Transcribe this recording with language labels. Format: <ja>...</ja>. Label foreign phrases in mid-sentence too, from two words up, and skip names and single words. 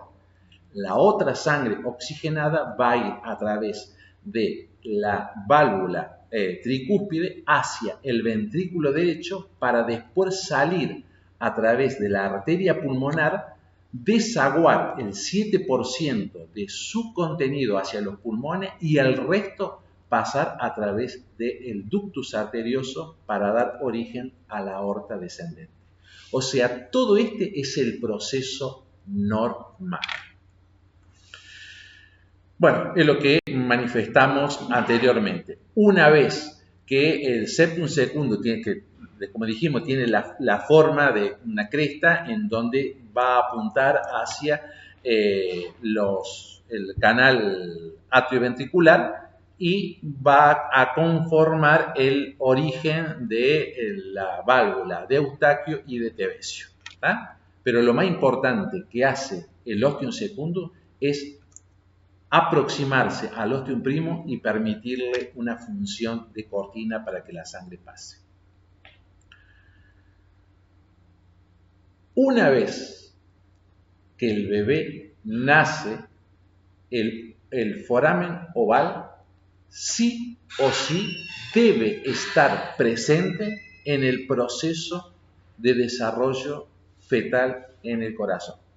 <es>La otra sangre oxigenada va a ir a través de la válvula tricúspide hacia el ventrículo derecho para después salir a través de la arteria pulmonar desaguar el 7% de su contenido hacia los pulmones y el resto pasar a través del ductus arterioso para dar origen a la aorta descendente. O sea, todo este es el proceso normal. Bueno, es lo que manifestamos anteriormente. Una vez que el</es> <la>septum secundum</la> <es>tiene que, como dijimos, tiene la forma de una cresta en donde va a apuntar hacia el canal atrioventricular y va a conformar el origen de la válvula de Eustaquio y de Tebecio. ¿Tá? Pero lo más importante que hace el</es> <la>ostium secundum</la> <es>es aproximarse al</es> <la>ostium primum</la> <es>y permitirle una función de cortina para que la sangre pase. Una vez que el bebé nace, el foramen oval sí o sí debe estar presente en el proceso de desarrollo fetal en el corazón.</es>